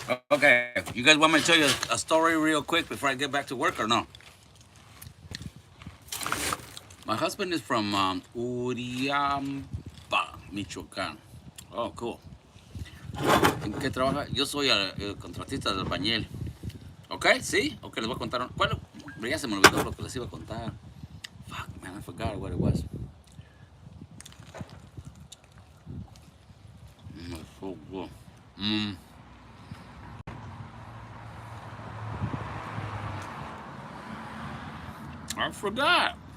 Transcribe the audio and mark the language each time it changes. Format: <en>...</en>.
<en>Okay, you guys want me to tell you a story real quick before I get back to work or no? My husband is from Uriamba, Michoacán. Oh, cool.</en> <es>¿En qué trabaja? Yo soy el contratista del albañil. ¿Ok? ¿Sí? Ok, les voy a contar. Bueno, ya se me olvidó lo que les iba a contar.</es> <en>Fuck, man, I forgot what it was. So good. I forgot.</en>